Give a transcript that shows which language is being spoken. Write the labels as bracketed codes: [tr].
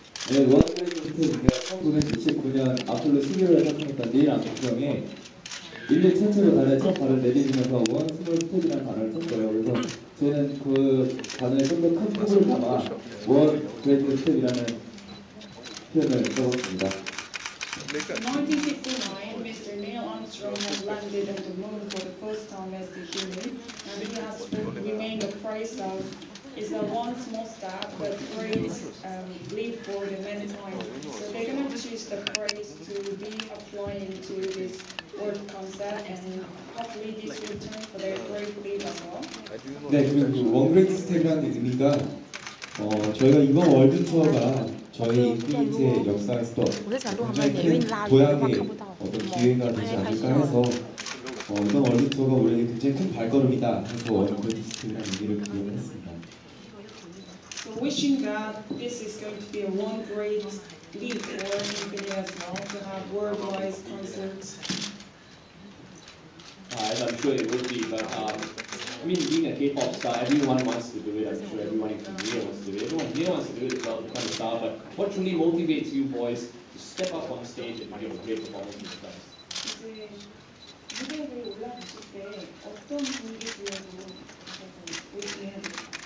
[ko] 네, 원그레이트 스텝인데요. 1969년 아폴로 11월에 탄생했던 닐 암스트롱이 인류 최초로 달에 첫 발을 내디디면서 원 스몰 스텝이라는 단어를 썼어요. 그래서 저는 그 단어에 좀 더 큰 뜻을 담아 원 그레이트 스텝이라는 표현을 써봤습니다. [en] In 1969, Mr. Neil Armstrong had landed on the moon for the first time as the human, and it has remained a praise of is a one small step, but great leap for the mankind. So they're going to choose the praise to be applying to this word concept, and hopefully this will turn for their great leap as well. [ko] 네, 그리고 원그레이트 스텝이라는 의미가 저희가 이번 월드 투어가 저희 인피니트의 역사에서 굉장히 큰 도약의 어떤 기회가 되지 않을까 해서 이번 월드 투어가 우리에게 굉장히 큰 발걸음이다 해서 원그레이트 스텝이라는 의미를 부여를 했습니다. [en] So wishing that this is going to be a one great leap for Infinity as well, to have worldwide concerts. I'm sure it will be, but being a K-pop star, everyone wants to do it. I'm sure everyone in Korea wants to do it. Everyone here wants to do it as well, become a star. But what truly motivates you boys to step up on stage and give a great performance in the stars? [ko] 이제 무대를 올라가실 때 어떤 분위기 속에서 열심히 해야 될지.